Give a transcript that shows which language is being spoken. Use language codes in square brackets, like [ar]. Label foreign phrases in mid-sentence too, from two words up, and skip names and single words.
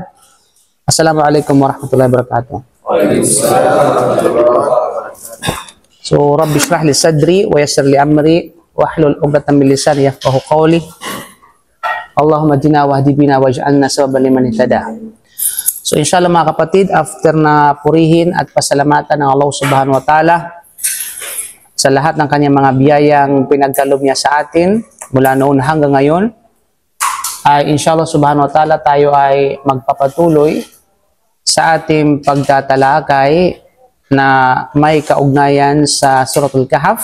[ar] السلام عليكم ورحمة الله وبركاته. So, رب اشرح لي صدري ويسر لي أمري واحلل عقدة من لساني يفقهوا قولي. اللهم اهدنا واهد بنا واجعلنا سببا لمن اهتدى. [tl] So inshallah mga kapatid, after na purihin at pasalamatan ng Allah [ar] سبحانه وتعالى [tl] sa lahat ng kanyang mga biyayang pinagkaloob niya sa atin mula noon hanggang ngayon, ay inshallah [ar] سبحانه وتعالى [tl] tayo ay magpapatuloy sa ating pagtatalakay na may kaugnayan sa Suratul Kahf.